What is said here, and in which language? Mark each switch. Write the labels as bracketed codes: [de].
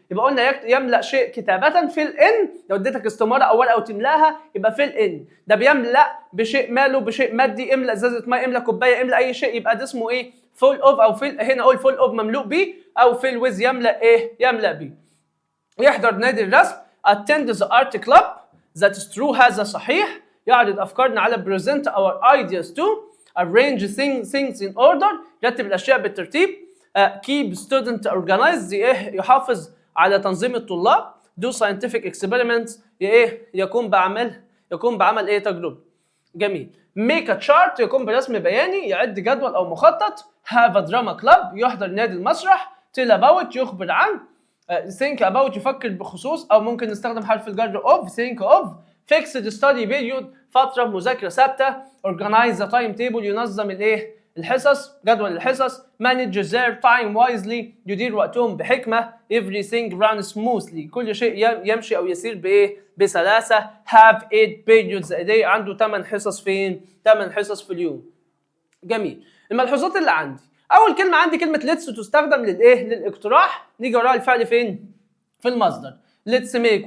[ar] يبقى قلنا يملأ شيء كتابة fill in، لو اديتك استمارة أو ورقة وتملاها يبقى fill in. ده بيملأ بشيء ماله بشيء مادي، املأ ازازة ماء، املأ كوباية، املأ أي شيء، يبقى ده اسمه إيه؟ full of أو fill. هنا أقول full of مملوء بيه، أو fill with يملأ إيه؟ يملأ بيه. يحضر نادي الرسم [en] attend the art club that is true [ar] هذا صحيح. يعرض أفكارنا على [en] present our ideas to arrange things in order [ar] يرتب الأشياء بالترتيب. [en] keep student organized [ar] يحافظ على تنظيم الطلاب. [en] do scientific experiments [ar] يقوم بعمل تجربة. جميل. [en] make a chart [ar] يقوم برسم بياني، يعد جدول أو مخطط. [en] have a drama club [ar] يحضر نادي المسرح. [en] tell about [ar] يخبر عن. [en] think about [ar] يفكر بخصوص، أو ممكن نستخدم حرف الجر of [en] think of. fixed study period [ar] فترة مذاكرة ثابتة. [en] organize the timetable [ar] ينظم الحصص، جدول الحصص. [en] manage their time wisely [ar] يدير وقتهم بحكمة. [en] everything runs smoothly [ar] كل شيء يمشي أو يسير بسلاسة. [en] have 8 periods a day [ar] عنده 8 حصص فين؟ 8 حصص في اليوم. جميل. الملحوظات اللي عندي، أول كلمة عندي كلمة let's تستخدم للاقتراح. نيجي وراها الفعل فين؟ في المصدر let's make.